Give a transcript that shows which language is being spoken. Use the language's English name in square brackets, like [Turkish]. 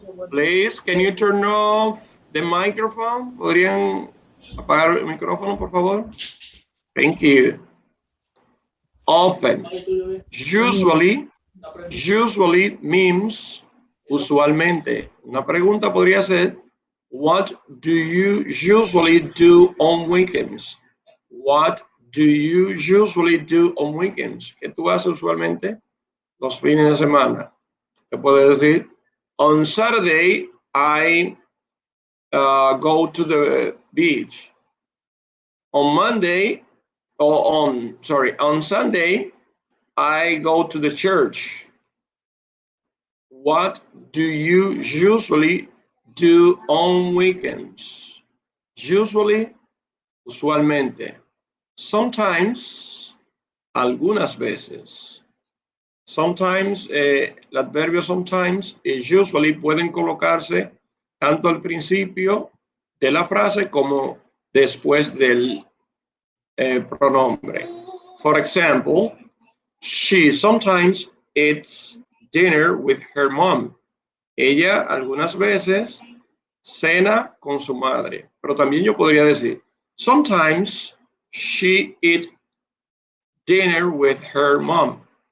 [English] Please, can you turn off the microphone? [Spanish] ¿Podrían apagar el micrófono, por favor? [English] Thank you. Often. Usually means usualmente. [Spanish] Una pregunta podría ser, [English] what do you usually do on weekends? What do you usually do on weekends? [Spanish] ¿Qué tú haces usualmente los fines de semana? Te puedo decir, [English] on Saturday I go to the beach. On Sunday I go to the church. What do you usually do on weekends? Usually, [Spanish] usualmente. Sometimes, algunas veces. Sometimes, el adverbio sometimes y usually pueden colocarse tanto al principio de la frase como después del pronombre. [English] For example, she sometimes eats dinner with her mom. [Spanish] Ella algunas veces cena con su madre. Pero también yo podría decir, [English] sometimes she eats dinner with her mom.